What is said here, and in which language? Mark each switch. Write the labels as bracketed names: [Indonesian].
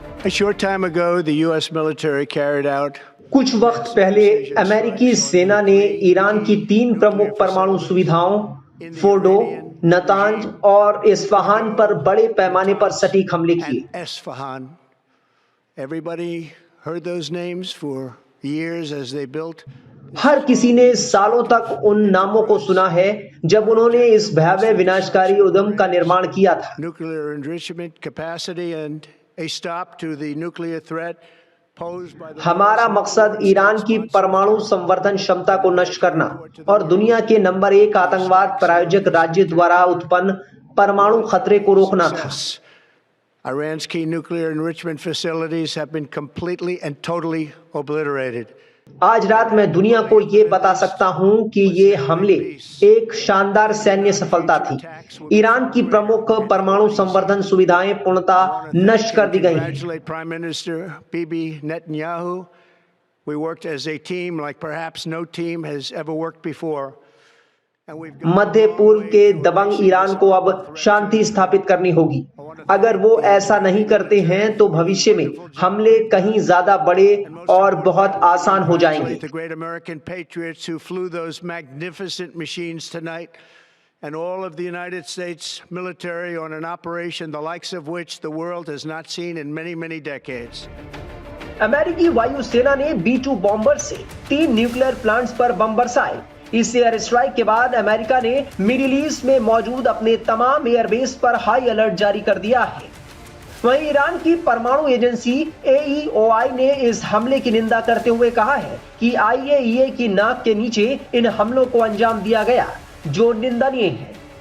[English] A short time ago, the U.S. military carried out [Hindi] कुछ वक्त पहले अमेरिकी सेना ने ईरान की 3 प्रमुख परमाणु सुविधाओं फोर्डो, नतांज और इस्फहान पर बड़े पैमाने पर सटीक हमले किए। [English] Isfahan. Everybody heard those names for years as they built. [Hindi] हर किसी ने सालों तक उन नामों को सुना है जब उन्होंने इस भयावह विनाशकारी उद्यम का निर्माण किया था। [English] Nuclear enrichment capacity and a stop to the nuclear threat posed by the [Hindi] हमारा मकसद ईरान की परमाणु संवर्धन क्षमता को नष्ट करना और दुनिया के नंबर 1 आतंकवाद प्रायोजक राज्य द्वारा उत्पन्न परमाणु खतरे को रोकना था। [English] Iran's key nuclear enrichment facilities have been completely and totally obliterated. [Hindi] आज रात मैं दुनिया को ये बता सकता हूं कि ये हमले एक शानदार सैन्य सफलता थी। ईरान की प्रमुख परमाणु संवर्धन सुविधाएं पूर्णतः नष्ट कर दी गई हैं। [English] Prime Minister Bibi Netanyahu, we worked as a team like perhaps no team has ever worked before. [Hindi] मध्य पूर्व के दबंग ईरान को अब शांति स्थापित करनी होगी। अगर वो ऐसा नहीं करते हैं तो भविष्य में हमले कहीं ज्यादा बड़े और बहुत आसान हो जाएंगे। [English] The great American patriots who flew those magnificent machines tonight and all of the United States military on an operation the likes of which the world has not seen in many, many decades. [Hindi] अमेरिकी वायुसेना ने B-2 bomber से 3 nuclear plants पर बम बरसाए। इस air strike के बाद America ने मिडिल ईस्ट में मौजूद अपने तमाम एयरबेस पर हाई अलर्ट जारी कर दिया है। वहीं ईरान की परमाणु एजेंसी AEOI ने इस हमले की निंदा करते हुए कहा है कि IAEA की नाक के नीचे इन हमलों को अंजाम दिया गया, जो निंदनीय है।